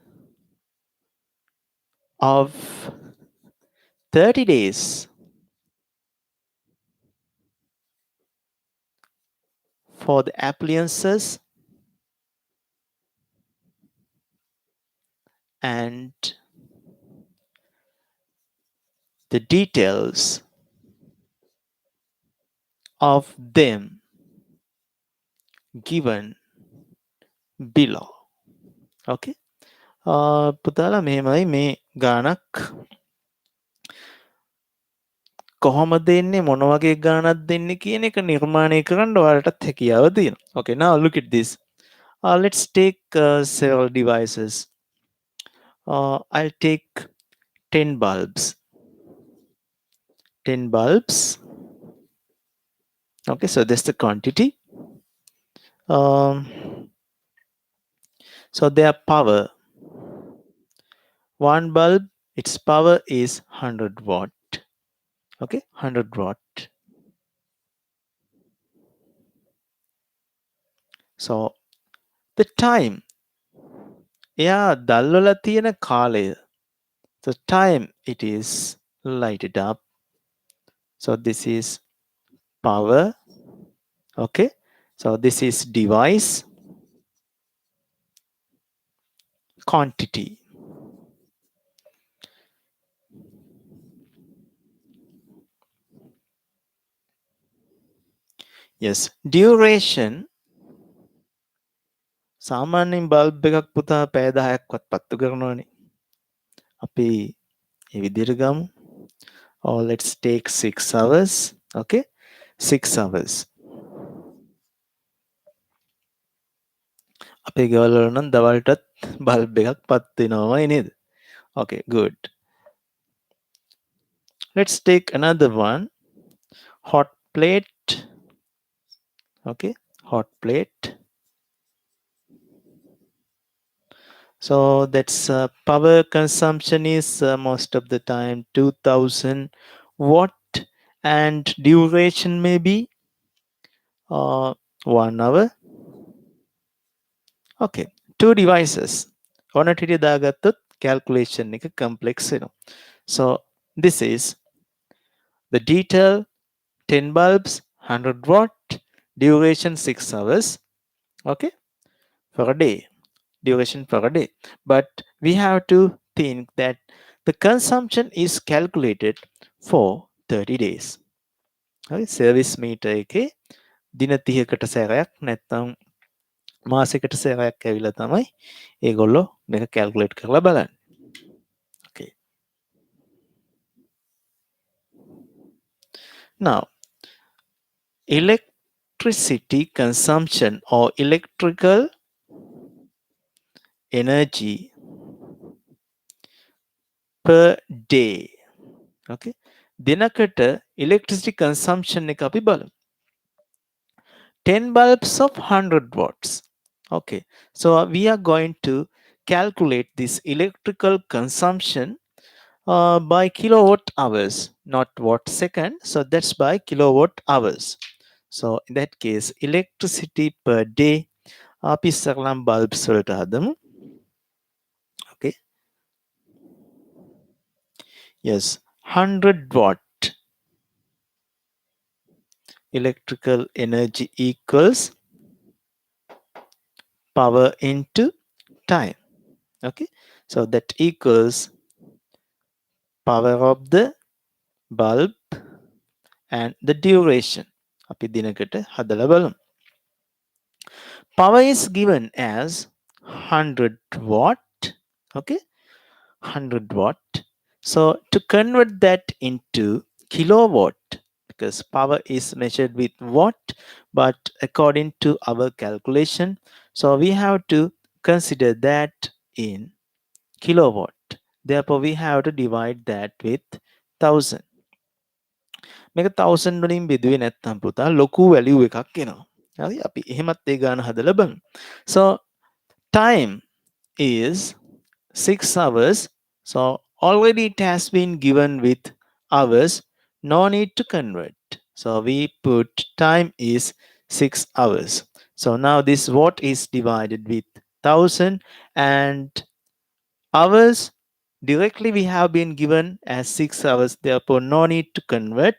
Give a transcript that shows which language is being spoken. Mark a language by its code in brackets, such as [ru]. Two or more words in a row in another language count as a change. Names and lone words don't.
[en] of 30 days for the appliances and the details of them given below. Okay. [si] පුතාලා මෙහෙමයි මේ ගානක් කොහොමද දෙන්නේ මොන වගේ ගානක් දෙන්නේ කියන එක නිර්මාණය කරන්න ඔයාලටත් හැකියාව තියෙනවා. [en] Okay, now look at this. Let's take several devices. I'll take 10 bulbs. 10 bulbs. Okay, so that's the quantity. So their power. One bulb, its power is 100 watt. Okay, 100 watt. So the time. [si] එයා දල්වලා තියෙන කාලය. [en] The time it is lighted up. So this is power. Okay, so this is device. Quantity. Yes, duration. [si] සාමාන්‍යයෙන් බල්බ් එකක් පුතා පැය 10ක්වත් පත්තු කරනවනේ. අපි මේ විදිහට ගමු. [en] Or let's take 6 hours. Okay, 6 hours. [si] අපේ ගෙවල් වල නම් දවල්ටත් බල්බ් එකක් පත් වෙනවමයි නේද? [en] Okay, good. Let's take another one. Hot plate. Okay, hot plate. So that's power consumption is most of the time 2000 watt, and duration may be 1 hour. Okay, two devices. [si] ඔන්නට හිටිය දාගත්තොත් calculation එක complex වෙනවා. [en] So this is the detail: 10 bulbs, 100 watt, duration 6 hours. Okay, for a day, duration for a day. But we have to think that the consumption is calculated for 30 days. Okay, service meter [si] එකේ දින 30කට සැරයක් නැත්නම් මාසෙකට සැරයක් ඇවිල්ලා තමයි ඒගොල්ලෝ මේක calculate කරලා බලන්නේ. [en] Okay. Now, electricity consumption or electrical energy per day. [si] Okay. දිනකට [en] electricity consumption [si] එක අපි බලමු. [en] 10 bulbs of 100 watts. Okay. So we are going to calculate this electrical consumption by kilowatt hours, not watt second. So that's by kilowatt hours. So in that case, electricity per day, [si] අපි ඉස්සරලම් bulbs වලට හදමු. [en] Okay. Yes, 100 watt electrical energy equals power into time. Okay. So that equals power of the bulb and the duration. [si] අපි දිනකට හදලා බලමු. [en] Power is given as 100 watt. Okay, 100 watt. So to convert that into kilowatt, because power is measured with watt, but according to our calculation, so we have to consider that in kilowatt. Therefore, we have to divide that with 1000. [si] මේක 1000 වලින් බෙදුවේ නැත්නම් පුතා ලොකු වැලියු එකක් එනවා. හරි, අපි එහෙමත් ඒ ගාන හදලා බලමු. [en] So time is 6 hours. So already it has been given with hours, no need to convert. So we put time is 6 hours. So now this watt is divided with 1000, and hours directly we have been given as 6 hours, therefore no need to convert.